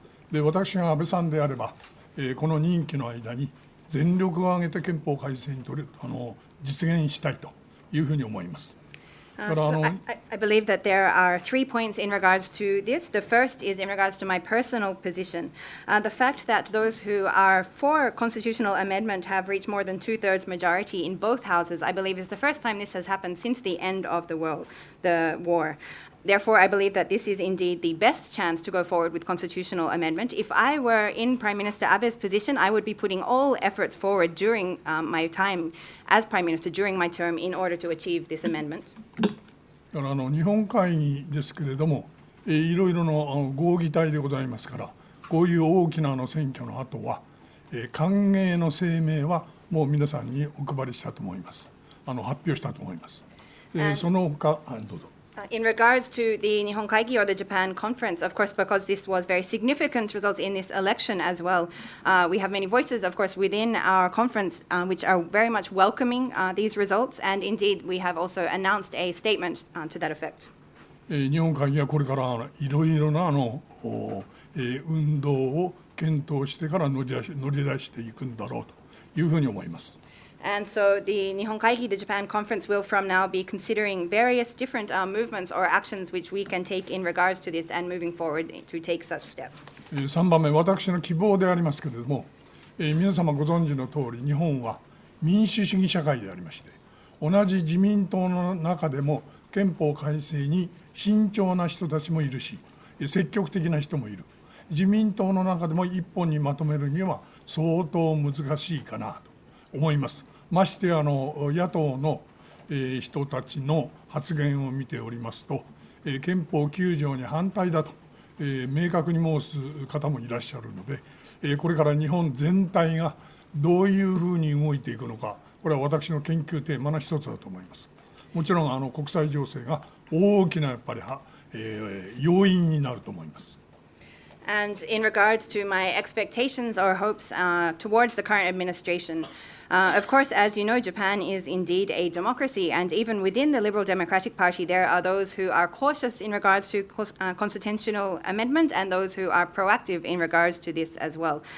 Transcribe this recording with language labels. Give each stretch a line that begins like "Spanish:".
Japanese: で、私が安倍さんであれば、この任期の間に全力を挙げて憲法改正に実現したいというふうに思います。
English: I believe that there are 3 points in regards to this. The first is in regards to my personal position. The fact that those who are for constitutional amendment have reached more than two-thirds majority in both houses, I believe is the first time this has happened since the end of the war. Therefore, I believe that this is indeed the best chance to go forward with constitutional amendment. If I were in Prime Minister Abe's position, I would be putting all efforts forward during my time as Prime Minister, during my term, in order to achieve this amendment.
Japanese: 日本会議ですけれども、いろいろの合議体でございますから、こういう大きな選挙の後は、歓迎の声明はもう皆さんにお配りしたと思います。発表したと思います。その他、どうぞ。
English: In regards to the Nihon Kaigi or the Japan conference, of course, because this was very significant results in this election as well, we have many voices, of course, within our conference which are very much welcoming these results, and indeed we have also announced a statement to that effect.
Japanese: 日本会議はこれからいろいろな運動を検討してから乗り出していくんだろうというふうに思います。
English: And so the Nihon Kaigi, the Japan conference, will from now be considering various different movements or actions which we can take in regards to this and moving forward to take such steps.
Japanese: 3番目、私の希望でありますけれども、皆様ご存知の通り、日本は民主主義社会でありまして、同じ自民党の中でも憲法改正に慎重な人たちもいるし、積極的な人もいる。自民党の中でも一本にまとめるには相当難しいかなと思います。まして野党の人たちの発言を見ておりますと、憲法9条に反対だと明確に申す方もいらっしゃるので、これから日本全体がどういうふうに動いていくのか、これは私の研究テーマの一つだと思います。もちろん国際情勢が大きなやっぱり要因になると思います。
English: And in regards to my expectations or hopes towards the current administration, of course, as you know, Japan is indeed a democracy, and even within the Liberal Democratic Party, there are those who are cautious in regards to constitutional amendment and those who are proactive in regards to this as well.